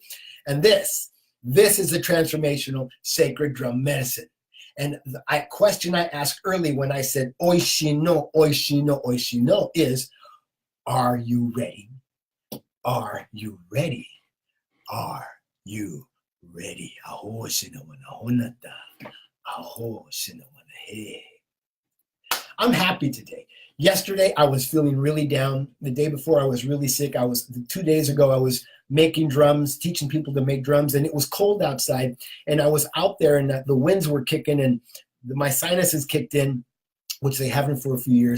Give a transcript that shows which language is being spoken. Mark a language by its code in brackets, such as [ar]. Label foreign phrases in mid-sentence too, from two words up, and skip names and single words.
[en] And this is the Transformational Sacred Drum Medicine. And the question I asked early when I said, oishino, oishino, oishino, is, are you ready? Are you ready? Are you ready? Aho shinawana honata. Aho shinawana he. I'm happy today. Yesterday, I was feeling really down. The day before, I was really sick. 2 days ago, I was making drums, teaching people to make drums, and it was cold outside. And I was out there, and the winds were kicking, and my sinuses kicked in, which they haven't for a few years.